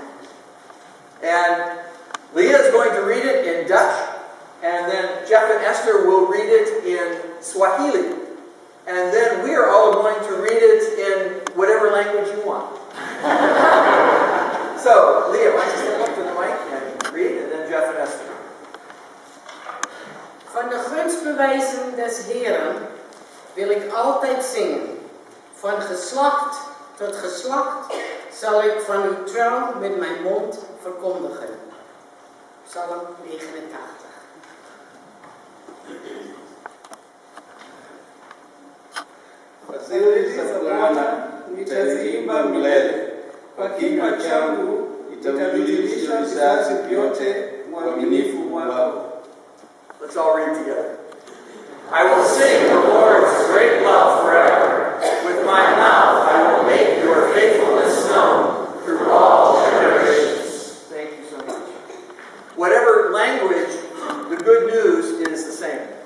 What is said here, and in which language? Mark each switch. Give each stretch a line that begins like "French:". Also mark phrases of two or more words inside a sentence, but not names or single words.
English: And Leah is going to read it in Dutch. And then Jeff and Esther will read it in Swahili. And then we are all going to read it in whatever language you want. So, Leah, why don't you step up to the mic and read, and then Jeff and Esther.
Dutch: Van de gunstbewijzen des Heeren wil ik altijd zingen. Van geslacht tot geslacht zal ik van uw trouw met mijn mond verkondigen. Psalm 89.
Swahili: Fadhili za Bwana nitaziimba milele, kwa kinywa changu nitavijulisha vizazi vyote uaminifu wako.
English: Let's all read together. I will sing the Lord's great love forever. With my mouth I will make your faithfulness known through all generations. Thank you so much. Whatever language, the good news is the same.